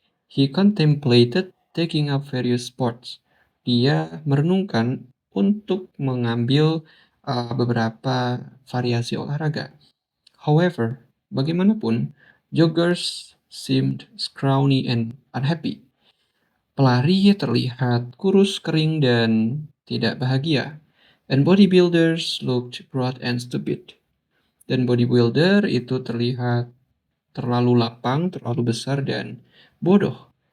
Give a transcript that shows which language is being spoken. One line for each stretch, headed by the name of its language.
English: He contemplated taking up various sports.
Indonesian: Dia merenungkan untuk mengambil beberapa variasi olahraga.
English: However,
Indonesian: bagaimanapun,
English: joggers seemed scrawny and unhappy.
Indonesian: Pelari terlihat kurus, kering, dan tidak bahagia.
English: And bodybuilders looked broad and stupid.
Indonesian: Dan bodybuilder itu terlihat terlalu lapang, terlalu besar, dan bodoh.